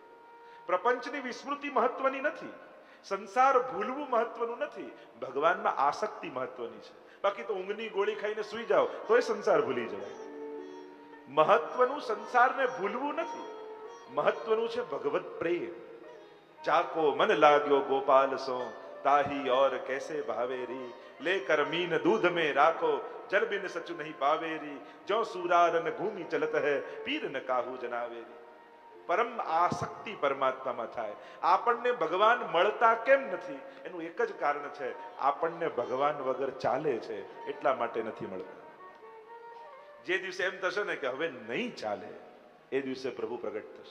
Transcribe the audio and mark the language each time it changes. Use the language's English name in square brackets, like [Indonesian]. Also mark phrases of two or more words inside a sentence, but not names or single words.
[Gujarati] પ્રપંચની વિસ્મૃતિ મહત્વની નથી, સંસાર ભૂલવું મહત્વનું નથી, ભગવાનમાં આસક્તિ મહત્વની છે. બાકી તો ઊંઘની ગોળી ખાઈને સૂઈ જાઓ તોય સંસાર ભૂલી જવાય. મહત્વનું સંસારને ભૂલવું નથી, મહત્વનું છે ભગવત પ્રેમ. [Braj] जाको मन लाग्यो गोपाल सो, ताही और कैसे भावेरी, लेकर मीन दूध में राखो, जल बिन सचु नहीं पावेरी, जो सूरारन घूमी चलत है, पीर न काहू जनावेरी. [Gujarati] પરમ આસક્તિ પરમાત્મામાં થાય. આપણને ભગવાન મળતા કેમ નથી? એનું એક જ કારણ છે, આપણને ભગવાન વગર ચાલે છે એટલા માટે નથી મળતા. જે દિવસે એમ થશે ને કે હવે નહીં ચાલે, એ દિવસે પ્રભુ પ્રગટ થશે.